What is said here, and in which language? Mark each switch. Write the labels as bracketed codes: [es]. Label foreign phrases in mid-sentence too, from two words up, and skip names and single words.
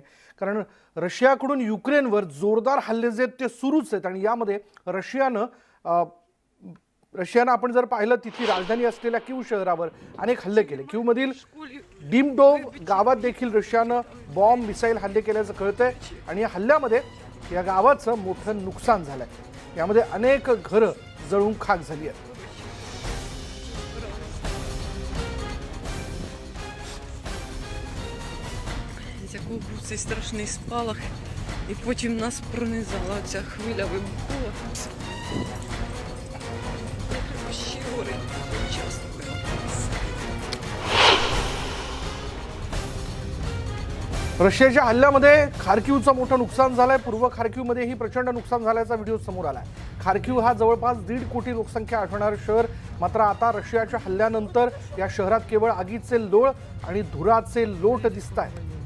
[mr] कारण रशियाकडून युक्रेनवर जोरदार हल्ले जे ते सुरूच आहेत आणि यामध्ये रशियानं आपण जर पाहिलं तिथली राजधानी असलेल्या कीव शहरावर अनेक हल्ले केले. कीवमधील डिमडोव गावात देखील रशियानं बॉम्ब मिसाईल हल्ले केल्याचं कळतंय आणि या हल्ल्यामध्ये या गावाचं मोठं नुकसान झालंय. यामध्ये अनेक घरं जळून खाक झाली आहेत. [uk] Був цей страшний спалах, і потім нас пронизала ця хвиля вибухова. Ще горить часто. [mr] रशियाच्या हल्ल्यामध्ये खार्किवचं मोठं नुकसान झालंय. पूर्व खार्किवमध्येही प्रचंड नुकसान झाल्याचा व्हिडिओ समोर आलाय. खार्किव हा जवळपास 1.5 कोटी लोकसंख्या असणारं शहर. मात्र आता रशियाच्या हल्ल्यानंतर या शहरात केवळ आगीचे लोळ आणि धुराचे लोट दिसत आहेत.